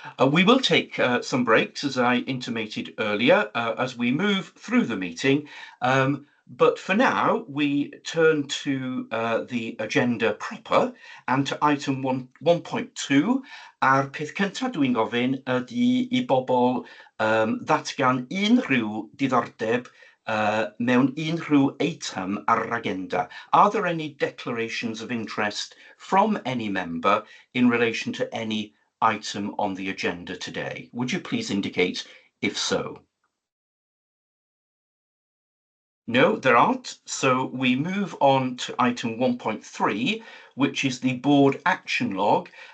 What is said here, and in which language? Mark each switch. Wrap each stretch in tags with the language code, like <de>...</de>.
<en>We will take some breaks, as I intimated earlier, as we move through the meeting. But for now, we turn to the agenda proper and to item 1.2.</en> <cy>A'r peth cyntaf dwi'n gofyn ydy I bobl ddatgan unrhyw diddordeb mewn unrhyw eitem ar yr agenda.</cy> <en>Are there any declarations of interest from any member in relation to any item on the agenda today? Would you please indicate if so? No, there aren't. So we move on to item 1.3, which is the board action log.</en>